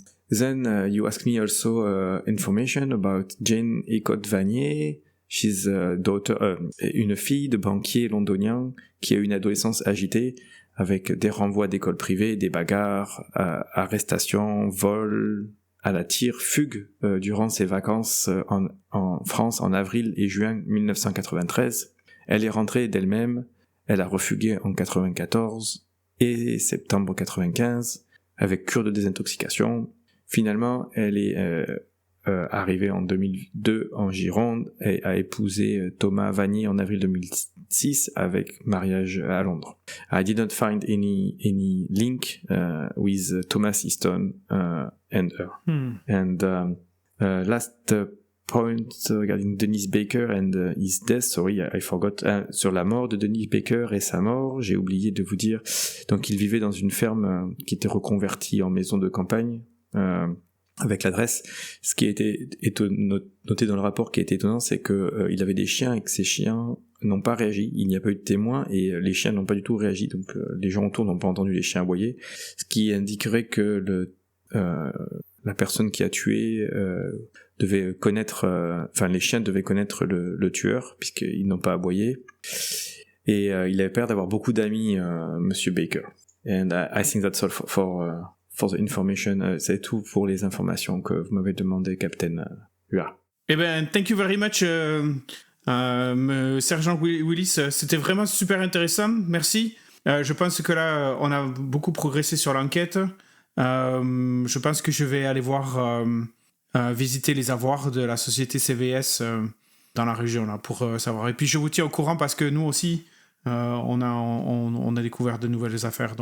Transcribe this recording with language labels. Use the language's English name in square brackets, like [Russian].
[English] Then you asked me also information about Jane Ecott Vanier. [French] She's une fille de banquier londonien qui a eu une adolescence agitée avec des renvois d'écoles privées, des bagarres, arrestations, vols à la tire, fugue durant ses vacances en France en avril et juin 1993. Elle est rentrée d'elle-même, elle a refugué en 94 et septembre 95 avec cure de désintoxication. Finalement, elle est arrivée en 2002 en Gironde et a épousé Thomas Vanier en avril 2006 avec mariage à Londres. [English] I didn't find any link with Thomas Easton and her. And last point regarding Dennis Baker and his death. Sorry, I forgot. [French] Sur la mort de Dennis Baker et sa mort, j'ai oublié de vous dire. Donc, il vivait dans une ferme qui était reconvertie en maison de campagne, avec l'adresse. Ce qui a été noté dans le rapport qui a été étonnant, c'est que il avait des chiens et que ces chiens n'ont pas réagi. Il n'y a pas eu de témoins et les chiens n'ont pas du tout réagi. Donc, les gens autour n'ont pas entendu les chiens aboyer. Ce qui indiquerait que la personne qui a tué devait connaître, les chiens devaient connaître le tueur puisqu'ils n'ont pas aboyé. Et il avait peur d'avoir beaucoup d'amis, Monsieur Baker. [English] And I think that's all for the information. [French] C'est tout pour les informations que vous m'avez demandé, Captain Hua. Eh ben, [English] thank you very much, Sergent Willis. [French] C'était vraiment super intéressant. Merci. Je pense que là, on a beaucoup progressé sur l'enquête. Je pense que je vais aller voir, visiter les avoirs de la société CVS dans la région là, pour savoir. Et puis je vous tiens au courant parce que nous aussi, on a découvert de nouvelles affaires.